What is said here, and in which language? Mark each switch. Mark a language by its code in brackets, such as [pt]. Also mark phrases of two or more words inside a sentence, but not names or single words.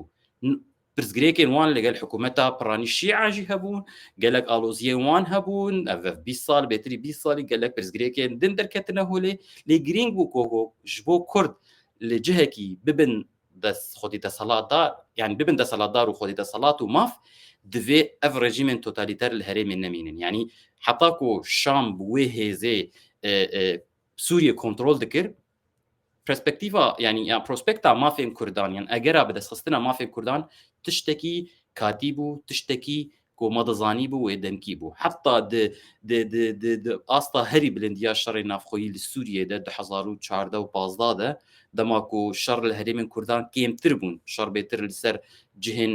[ku] Pirsgirêkên wan li gel hikûmeta Piranî Şîa jî hebûn, gelek aloziyên wan hebûn, ev 20 sal bêtirî 20 salî gelek pirsgirêkên din derketine holê lê girîng bû ku ji bo Kurd li cihekî bibin xwedî desalatdar yani bibin desalatdar û xwedî desalat û maf divê ev rejîmên totalîter li herêmê nemînin. Yani heta ku Şam bi wê hêzê سوریە کۆنتترۆل دکرد پرسپکتیڤ ینی پرۆسپکتا مافێن کوردان یان ئەگەرا بەدەستخستنە مافێ کوردان تشتێکی کاتی بوو تشتێکی کۆمەدەزانی بوو وێ دەمکی بوو حتا ئاستا هەری بلندیا شەڕی نافخۆیی لە سووریێدا 2014 و 15 دەماک و شەڕ لە هەرێمن کوردان کێمتر بوون شەڕ بێتر لەسەر جهێن